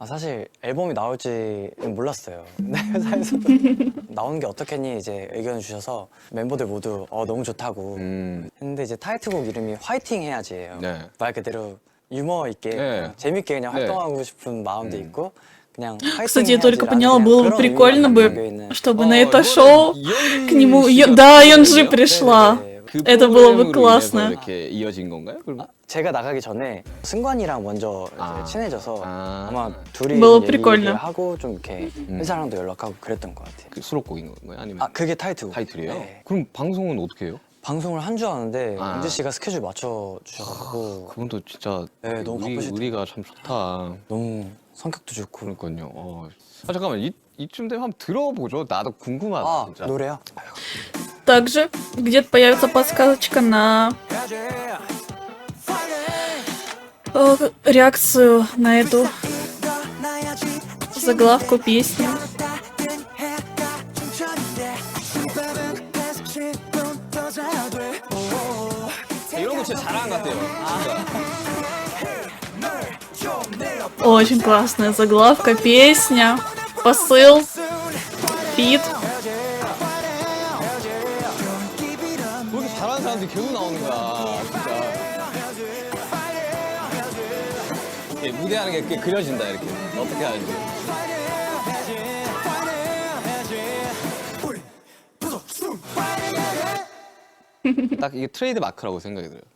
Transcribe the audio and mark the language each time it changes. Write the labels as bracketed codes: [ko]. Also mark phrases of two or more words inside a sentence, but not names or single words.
[ko] 아 사실 앨범이 나올지는 몰랐어요. 근데 회사에서도 나오는 게 어떻겠니 이제 의견을 주셔서 멤버들 모두 너무 좋다고 했는데 이제 타이틀곡 이름이 화이팅 해야지예요. 네. 말 그대로 유머 있게 네. 재밌게 그냥 네. 활동하고 싶은 마음도 있고 그냥 화이팅 [ru] Кстати, я только [ko] 해야지라는 [ru] поняла, [ko] 그냥 [ru] было бы [ko] 그런 [ru] прикольно [ko] 의미가 [ru] бы, [ko] 담겨 있는. [ru] чтобы на это [ko] 이거는 [ru] шоу [ko] 이현지 [ru] к нему... [ko] 씨가 [ru] Да, [ko] 프로그램이에요? [ru] Йонджи пришла. [ko] 네, 네. 그 [ru] Это было бы [ko] 프로그램으로 [ru] классно. [ko] 인해서 이렇게 이어진 건가요? 그럼? 제가 나가기 전에 승관이랑 먼저 이제 아. 친해져서 아. 아마 둘이 [ru] было [ko] 얘기를 [ru] прикольно. [ko] 하고 좀 이렇게 회사랑도 연락하고 그랬던 것 같아요. 그 수록곡인 거예요? 아니면 아 그게 타이틀곡. 타이틀이에요? 네. 그럼 방송은 어떻게 해요? 방송을 한 주 하는데 아. 은지 씨가 스케줄 맞춰 주셔가지고 그분도 진짜 네, 너무 바쁘시더라고요. 우리가 참 좋다. 너무 성격도 좋고. 그러니까요. 잠깐만 이쯤 되면 한번 들어보죠. 나도 궁금하다 아 진짜. 노래요? [ru] Также где-то появится подсказочка на реакцию на эту заглавку песни. [ko] 이런 거 진짜 잘하는 것 같아요. [ru] Очень классная заглавка, песня, посыл, бит. [ko] 왜 이렇게 잘하는 사람들이 계속 나오는 거야, 진짜. 이렇게 무대하는 게 이렇게 그려진다, 이렇게. 어떻게 하는지. 딱 이게 트레이드 마크라고 생각이 들어요.